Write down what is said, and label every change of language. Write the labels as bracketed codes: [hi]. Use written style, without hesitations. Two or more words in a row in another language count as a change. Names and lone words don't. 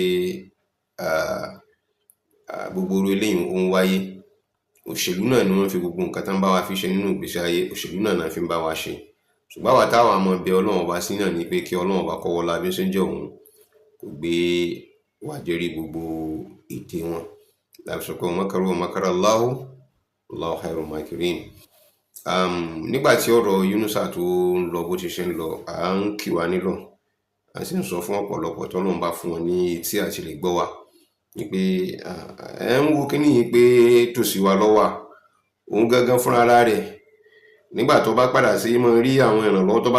[yo] gbogbo orí eléyìí ó ń wáyé òṣèlú náà ni wọ́n fi gbogbo nǹkan tán bá wa fi ṣe nínú ìgbésí ayé òṣèlú náà fi ń bá wa ṣe ṣùgbọ́n àwa táwọn àmọ́ bẹ Ọlọ́run ọba sí náà ni pé kí Ọlọ́run ọba kọ́wọ́ la bí ó ṣe ń jẹ́ òun kò gbé wá jẹ́rí gbogbo ète wọn láti sọ pé [ar] و مكروا و مكر الله والله خير الماكرين. [yo] Nígbà tí ọ̀rọ̀ Yunusa tó ń lọ bó ti ṣe ń lọ à ń kì wá nílọ̀ a sì ń sọ fún ọ̀pọ̀lọpọ̀ tọ́lọ́run bá fún wọn ní etí àti lè gbọ́ wa ni pé ẹ ń wo kíní yìí pé tòsí wa lọ́wọ́ òun gangan fúnra rẹ̀ nígbà tó bá padà sí mọ rí àwọn ìrànlọ́wọ́ tó bá